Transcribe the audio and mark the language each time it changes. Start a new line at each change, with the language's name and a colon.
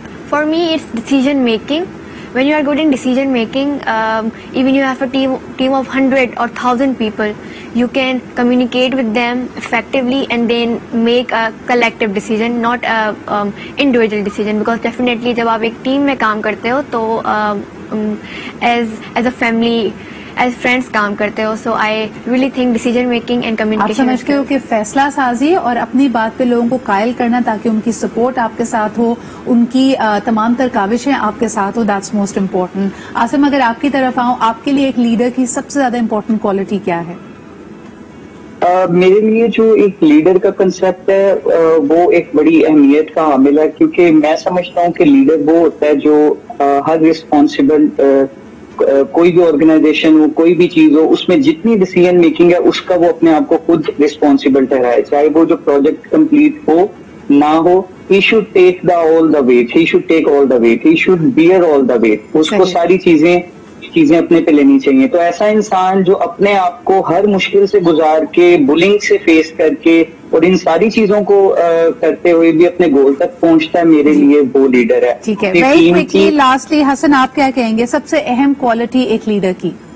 English: For me, it's decision making. When you are good in decision making, even you have a team of 100 or 1,000 people, you can communicate with them effectively and then make a collective decision, not a individual decision. Because definitely
Urdu: جب آپ ایک team میں کام کرتے ہو تو
English: as a family, as friends
Urdu: کام کرتے ہو.
English: So I really think decision making and communication.
Urdu: آپ سمجھتے ہو کہ فیصلہ سازی اور اپنی بات پہ لوگوں کو قائل کرنا تاکہ ان کی سپورٹ آپ کے ساتھ ہو، ان کی تمام تر کاوشیں آپ کے ساتھ ہو،
English: That's most important.
Urdu: عاصم اگر آپ کی طرف آؤں، آپ کے لیے ایک لیڈر کی سب سے زیادہ امپورٹنٹ کوالٹی کیا ہے؟ میرے لیے جو ایک لیڈر کا کنسیپٹ ہے وہ ایک بڑی اہمیت کا حامل ہے، کیونکہ میں سمجھتا ہوں کہ لیڈر وہ ہوتا ہے جو ہر رسپانسبل کوئی بھی آرگنائزیشن ہو، کوئی بھی چیز ہو، اس میں جتنی ڈیسیژن میکنگ ہے اس کا وہ اپنے آپ کو خود رسپانسبل ٹھہرائے، چاہے وہ جو پروجیکٹ کمپلیٹ ہو نہ ہو.
English: He should take all the weight. He should take all the weight. He should bear all the weight.
Urdu: اس کو ساری چیزیں اپنے پہ لینی چاہیے. تو ایسا انسان جو اپنے آپ کو ہر مشکل سے گزار کے، بلنگ سے فیس کر کے اور ان ساری چیزوں کو کرتے ہوئے بھی اپنے گول تک پہنچتا ہے، میرے لیے وہ لیڈر ہے. ٹھیک ہے،
English: very quickly lastly
Urdu: حسن آپ کیا کہیں گے سب سے اہم کوالٹی ایک لیڈر کی؟